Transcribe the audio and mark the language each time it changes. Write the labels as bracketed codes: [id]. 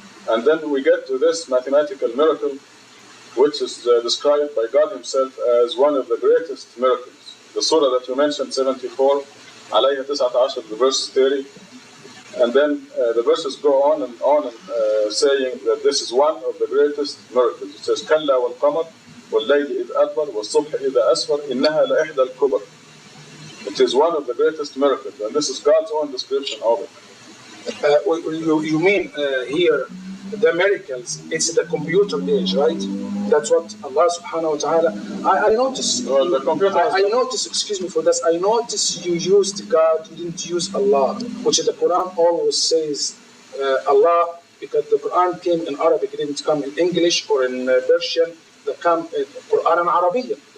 [en] And then we get to this mathematical miracle, which is described by God Himself as one of the greatest miracles. The surah that you mentioned, 74, alayha 19, the verse 30. And then the verses go on and saying that this is one of the greatest miracles. It says, [ar] كَلَّا وَالْقَمَرِ وَاللَّيْلِ إِذْ أَدْبَرَ وَالصُّبْحِ إِذَا أَسْفَرَ إِنَّهَا لَإِحْدَى الْكُبَرِ. [en] It is one of the greatest miracles, and this is God's own description of it. You mean here, the miracles, it's the computer age, right? That's what Allah subhanahu wa ta'ala, I noticed, Well, the computer I noticed, excuse me for this, I noticed you used God, you didn't use Allah, which the Quran always says Allah, because the Quran came in Arabic, it didn't come in English or in Persian, it came in Quran and Arabic.